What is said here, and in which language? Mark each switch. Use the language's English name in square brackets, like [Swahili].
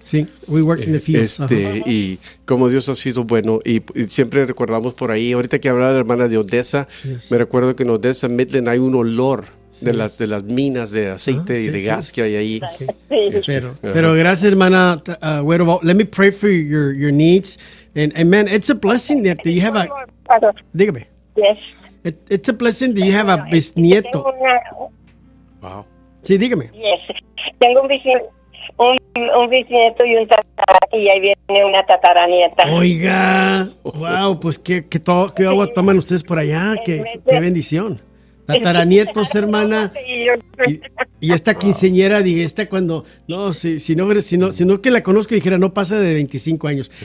[English] Sí, we work in the field. Uh-huh. [Spanish] Y como Dios ha sido bueno, y siempre recordamos por ahí. Ahorita que hablaba de la hermana de Odessa, me recuerdo que en Odessa, Midland, hay un olor. Sí. De las minas de aceite y de gas que hay ahí. Pero gracias, hermana. [English] Let me pray for your needs. And man, it's a blessing that you have a... [Spanish] Dígame. [English] Yes. It's a blessing that you have a bisnieto. Wow. [Spanish] Sí, dígame. [English] Yes. [Spanish] Tengo un bisnieto y un tataranieto. Y ahí viene una tataranieta. Oiga. Wow, pues qué agua toman ustedes por allá. Qué bendición. Tataranietos, hermana, y esta quinceañera, dije, esta cuando, no, si no que la conozco, dijera, no pasa de 25 años.